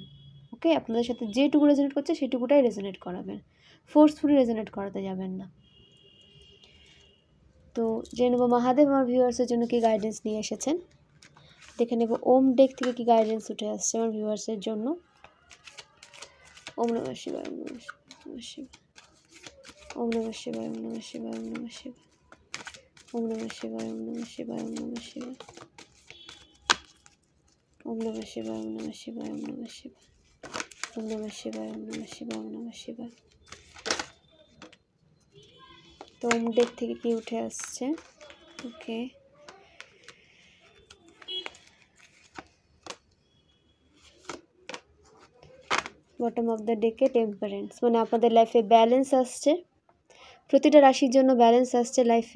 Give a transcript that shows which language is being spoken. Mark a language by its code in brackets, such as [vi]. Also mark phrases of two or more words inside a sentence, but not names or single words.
[bn] ওকে, আপনাদের সাথে যেটুকু রেজোনেট করছে সেটুকুটাই রেজোনেট করাবেন, [en] forcefully resonate [bn] করাতে যাবেন না। তো জেনে নেব মহাদেব আমার ভিউয়ার্সের জন্য কি গাইডেন্স নিয়ে এসেছেন। দেখে নেব ওম ডেক থেকে কি গাইডেন্স উঠে আসছে আমার ভিউয়ার্সের জন্য। [sa] ॐ नमः शिवाय, ॐ नमः शिवाय, ॐ नमः शिवाय, ॐ नमः शिवाय, ॐ नमः शिवाय, ॐ नमः शिवाय, ॐ नमः शिवाय, ॐ नमः शिवाय, ॐ नमः शिवाय, ॐ नमः शिवाय, ॐ नमः शिवाय, ॐ नमः शिवाय, ॐ नमः शिवाय, ॐ नमः शिवाय। [bn] তো ওম ডেক থেকে কি উঠে আসছে? ওকে, [en] bottom of the deck [bn] টেম্পারেন্স, মানে আপনাদের লাইফে ব্যালেন্স আসছে, প্রতিটা রাশির জন্য ব্যালেন্স আসছে লাইফে।